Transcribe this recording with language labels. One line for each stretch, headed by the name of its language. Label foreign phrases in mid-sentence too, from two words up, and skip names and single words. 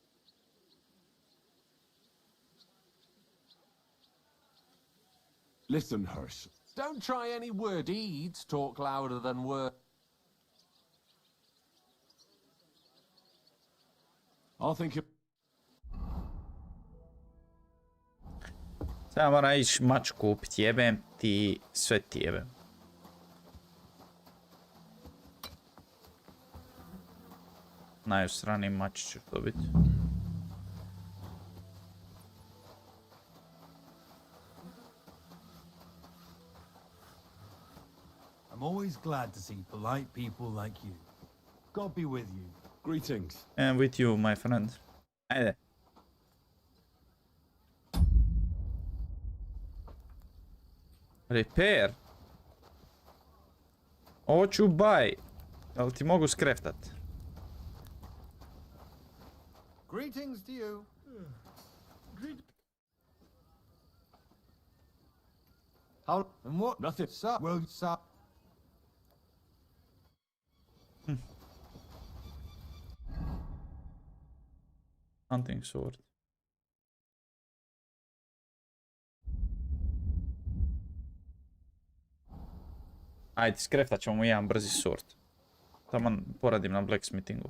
English: Listen, Hirsch. Don't try any word. Deeds talk louder than words. I'll think of...
Croatian: Sada mora ići mač kupit, jebem ti, sve ti jebem. Najusraniji mač ću dobiti.
English: I'm always glad to see polite people like you. God be with you. Greetings. And with you, my friend.
Croatian: Ajde. Repair. Hoću buy. Jel ti mogu skreftat?
English: Greetings to you. How and what? Nothing. Sir, well, sir. Hunting sword.
Croatian: Ajde, skreftat ćemo mu jedan brzi sword. Taman poradim na blacksmithingu.